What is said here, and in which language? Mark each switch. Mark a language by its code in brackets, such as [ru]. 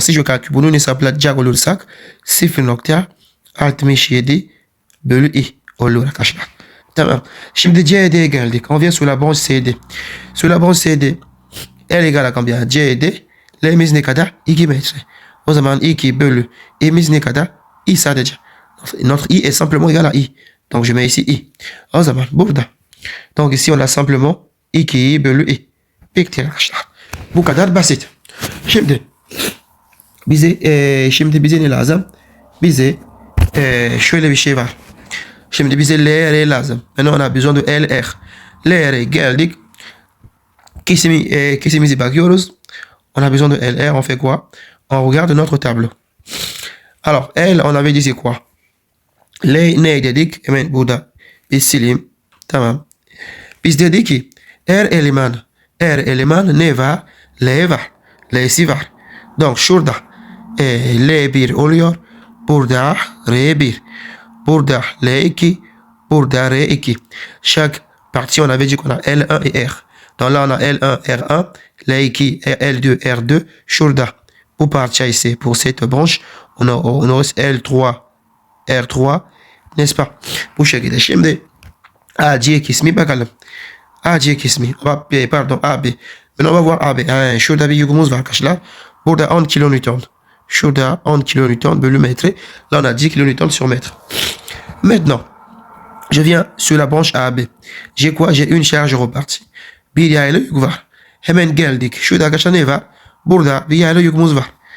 [fr] Si je calcule, [tr] bunu hesaplayacak olursak 0.67 bölü i olur arkadaşlar. Tamam. Şimdi CD'ye geldik. [fr] On vient sur la branche CD. Sur la branche CD, L égale à combien? [tr] CD, l'imiz ne kadar? 2 metre. O zaman 2 bölü i'miz ne kadar? I sadece. [fr] Notre I est simplement égal à I. Donc je mets ici I. [tr] O zaman burada. [fr] Donc ici on a simplement 2 bölü I. [tr] Bitti arkadaşlar. Bu kadar basit. Şimdi bize ne lazım? Bize şöyle bir şey var. Şimdi bize LR lazım. [fr] Maintenant on a besoin de LR. [tr] LR'e geldik. Kesimizi bakıyoruz. [fr] On a besoin de LR. On fait quoi? On regarde notre tableau. Alors L, on avait dit c'est quoi? [tr] L ne dedik? Hemen burada bir sileyim. Tamam. Biz dedik ki R eleman ne var? L var. L'si var. Donc şurada L1 oluyor. Burada R1. Burada L2. Burada R2. [fr] Chaque partie, on avait dit qu'on a L1 et R. Donc là, on a L1, R1, L2, L2, R2. [tr] Şurada bu parça ise [fr] pour cette branche, on a L3, R3. N'est-ce pas? [tr] Bu şekilde. Şimdi AC kısmı bakalım. AC kısmı. Pardon, AB. [fr] Maintenant, on va voir AB. [tr] Şurada bir yükümüz var arkadaşlar. Burada 10 kilonewton. Şurada 10 kilonewton bölü metre. [fr] Là, on a 10 kilonewton sur mètre. Maintenant, je viens sur la branche AB. J'ai quoi? J'ai une charge repartie. [tr] Bir yaylı yük var. Hemen geldik. Şurada arkadaşlar ne var? Burada bir yaylı yükümüz var.